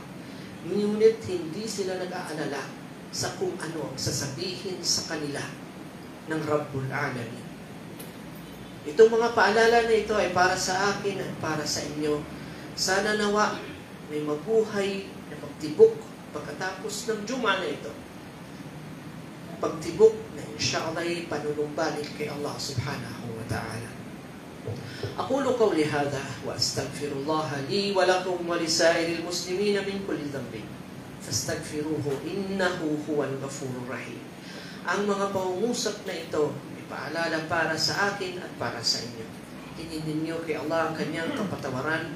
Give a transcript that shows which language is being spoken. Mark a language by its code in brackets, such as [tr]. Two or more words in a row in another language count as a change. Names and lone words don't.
[tl] Ngunit hindi sila nag-aalala sa kung ano ang sasabihin sa kanila ng [ar] رب العالمين. [tl] Itong mga paalala na ito ay para sa akin at para sa inyo. Sana nawa may mabuhay na pagtibok pagkatapos ng Juma na ito. Pagtibok na insyaAllah ay panunumbalik kay Allah [ar] سبحانه وتعالى. أقول قولي هذا وأستغفر الله لي ولكم ولسائر المسلمين من كل ذنب فاستغفروه إنه هو الغفور الرحيم. [tl] Ang mga pangungusap na ito ay paalala para sa akin at para sa inyo. Hingin ninyo kay Allah ang kanyang kapatawaran.